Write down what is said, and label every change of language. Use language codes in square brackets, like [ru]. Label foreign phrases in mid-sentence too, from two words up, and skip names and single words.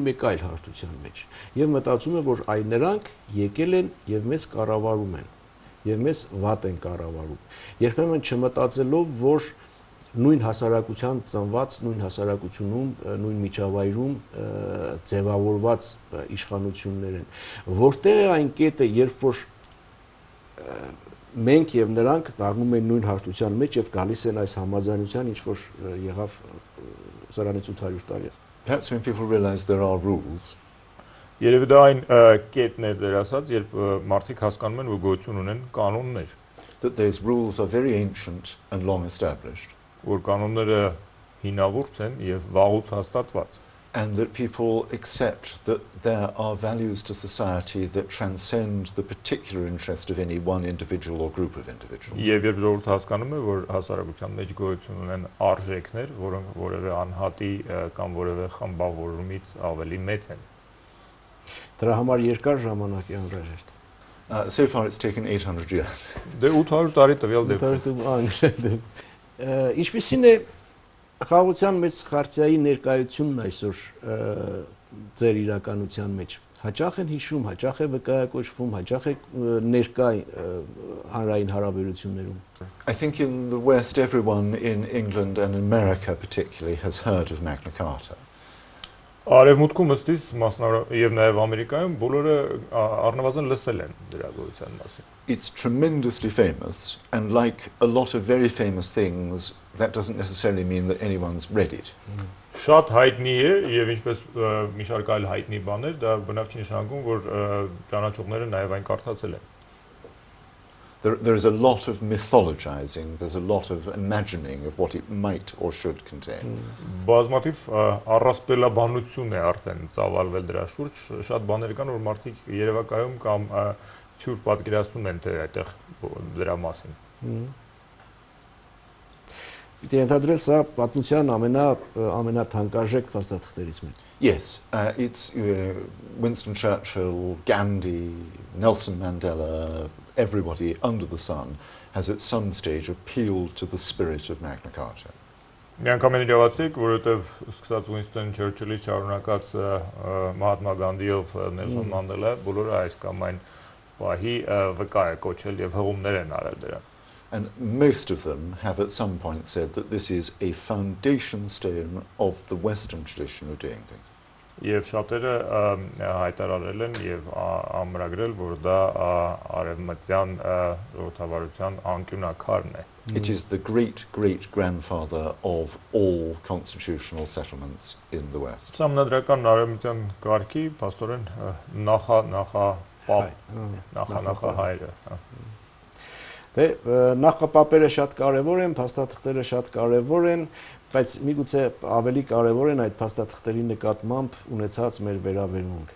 [hy] մեկ այլ հարթության մեջ եւ մտածում է, որ այ նրանք եկել են եւ մեզ կառավարում են եւ մեզ վատ են կառավարում։ Երբեմն չմտածելով, որ նույն հասարակության ծնված, նույն հասարակությունում, նույն միջավայրում ձևավորված իշխանություններ են, որտեղ է այն կետը, երբ որ մենք եւ նրանք դառնում են նույն հարթության մեջ եւ գալիս են այս համաձայնության, ինչ որ եղավ սրանից 800 տարի։ [en] Perhaps when people realize there are rules. [hy] Երևի դա այն կետն է դեր ասած, երբ մարդիկ հասկանում են, որ գոյություն ունեն կանոններ, [en] that those rules are very ancient and long established. [hy] Որ կանոնները հինավուրց են եւ վաղուց հաստատված։ [en] And that people accept that there are values to society that transcend the particular interest of any one individual or group of individuals. [hy] Եվ երբ ժողովուրդը հասկանում է, որ հասարակության մեջ գոյություն ունեն արժեքներ, որոնք որևէ անհատի կամ որևէ խմբավորումից ավելի մեծ են։ Դրա համար երկար ժամանակ է անհրաժեշտ։ [en] So far it's taken 800 years. [hy] Դե 800 տարի տվյալ դեպքում։ Ինչպիսին է խաղաղության մեծ խարտիայի ներկայությունն այսօր ձեր իրականության մեջ։ Հաճախ են հիշում, հաճախ է վկայակոչվում, հաճախ է ներկայ հանրային հարաբերություններում։ [en] I think in the West everyone in England and America particularly has heard of Magna Carta. [hy] Արևմուտքում ըստիս եւ նաեւ Ամերիկայում բոլորը առնվազն լսել են դրա գոյության մասին։ [en] It's tremendously famous, and like a lot of very famous things, that doesn't necessarily mean that anyone's read it. [hy] Շատ հայտնի է եւ ինչպես մի շարք այլ հայտնի բաներ, դա բնավ չի նշանակում, որ ճանաչողները նաեւ այն կարդացել են։ [en] There is a lot of mythologizing, there's a lot of imagining of what it might or should contain. [hy] Բազմաթիվ առասպելաբանություն է արդեն ծավալվել դրա շուրջ, շատ բաներ կան, որ մարդիկ երևակայում կամ թյուր պատկերացնում են թե այդտեղ դրա մասին։ Պիտի ընդհանրել սա պատմության ամենաթանկարժեք փաստաթղթերից մեկը։ [en] Yes, it's Winston Churchill, Gandhi, Nelson Mandela, everybody under the sun has at some stage appealed to the spirit of Magna Carta. [hy] Միանգամայն իրավացիք, որովհետև սկսած Winston Churchill-ի շարունակած Mahatma Gandhi-ով Nelson Mandela, բոլորը այս կամ այն պահի վկա է կոչել եւ հղումներ են արել դրան։ [en] And most of them have at some point said that this is a foundation stone of the Western tradition of doing things. [hy] Եվ շատերը հայտարարել են եւ ամրագրել, որ դա արևմտյան ժողովրդավարության անկյունակարն է։ [en] It is the great-great-grandfather of all constitutional settlements in the West. [hy] Համանդրական արևմտյան կարգի փաստորեն նախահայրը։ Դե նախապապերը շատ կարևոր են, փաստաթղթերը շատ կարևոր են, բայց միգուցե ավելի կարևոր են այդ փաստաթղթերի նկատմամբ ունեցած մեր վերաբերմունքը։